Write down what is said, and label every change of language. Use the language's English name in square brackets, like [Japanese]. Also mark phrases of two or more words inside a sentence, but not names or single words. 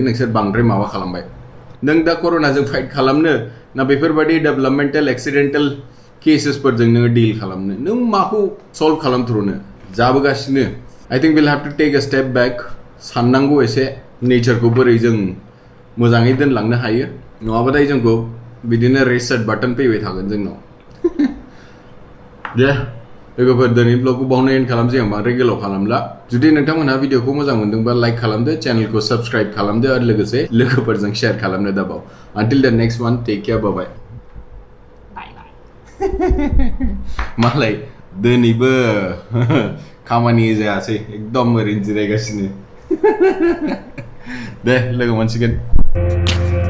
[Bodo] नोंसोर बांद्राय माबा खालामबाय नों दा कर'नाजों फाइट खालामनो ना बेफोरबायदि [English] developmental accidental [Bodo] केसेसफोरजों नोङो डिल खालामनो नों माखौ सल्भ खालामथ्र'नो जाबोगासिनो [English] I think will have to take a step back [Bodo] साननांगौ एसे नेचारखौ बोरै जों मोजाङै दोनलांनो हायो नङाबाथाय जोंखौ बिदिनो रिसेट बाटन फैबाय थागोन जोंनाव दे लोगोफोर दिनै ब्लगखौ बावनो एन्ड खालामसै आं बांद्राय गोलाव खालामला जुदि नोंथांमोनहा भिडिअखौ मोजां मोनदोंबा लाइक खालामदो चेनेलखौ साबस्क्राइब खालामदो आरो लोगोसे लोगोफोरजों शेयार खालामनो दाबाव [English] until the next one take care bye [Bodo] मालाय दिनैबो खामानि जायासै एकदम ओरैनो जिरायगासिनो दे लोगो मोनसिगोन